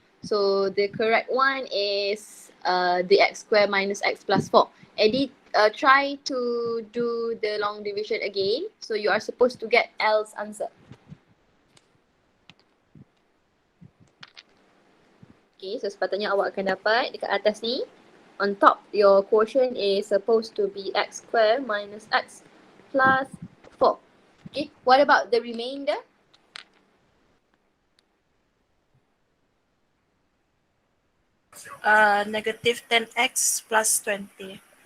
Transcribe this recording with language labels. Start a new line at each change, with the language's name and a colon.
English: So, the correct one is the x square minus x plus 4. Eddie, try to do the long division again. So, you are supposed to get L's answer.
Malay: Okay, so sepatutnya awak akan dapat dekat atas ni.
English: On top, your quotient is supposed to be x square minus x plus 4. Okay, what about the remainder? Negative 10x plus 20.